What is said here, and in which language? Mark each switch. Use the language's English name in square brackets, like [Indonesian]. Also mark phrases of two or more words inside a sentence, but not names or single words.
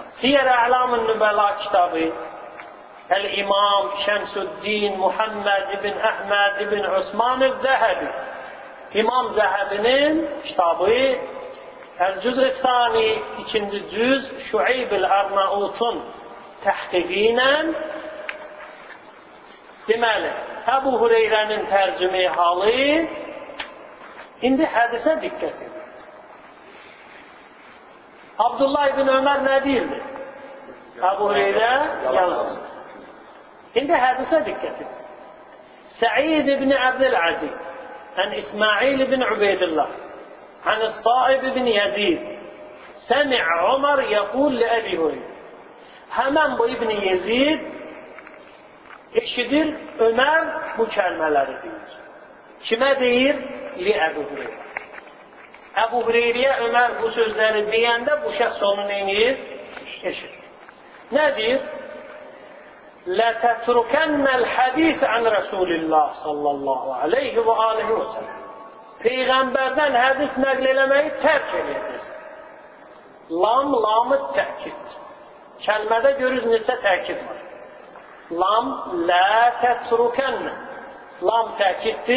[Azerbaijani] Siyər Ə'lam-ı Nübəla kitabı Əl-İmam Şəmsüddin Muhammed ibn Əhməd ibn Osman Zəhəbi İmam Zəhəbinin kitabı Əl-Cüz-i Sani 2-ci cüz Şuayb-ül Arnautun təhqiqi ilə deməli Əbu Hüreyrənin tərcüme halı indi hədisə diqqət edin. Abdullah ibn Ömər nə deyirdi? Əbu Hüreyrə yalan. İndi hədisə diqqət edin. Səid ibn Abdülaziz ən İsmail ibn Ubeydillah [Arabic] عن الصائب بن يزيد سمع عمر يقول لأبي هريرة [Azerbaijani] hemen bu İbn Yezid eşidir Ömer bu kəlmələri deyir. Kimə deyir? Li Əbu Hüreyrə. Əbu Hüreyrəyə Ömər bu sözləri deyəndə bu şəxs onu neyir? Eşit. Nə deyir? [Arabic] لَتَتْرُكَنَّ الْحَدِيثَ عَنْ رَسُولِ اللّٰهِ صلى الله عليه و عليه و سلم. [Azerbaijani] Peyğəmbərdən hədis nəql eləməyi tərk edəcəksən. Lam-lamı təkid. Kəlmədə görürüz neçə təkid var. [Arabic] لام لتتركن. [Azerbaijani] Lam təkiddir.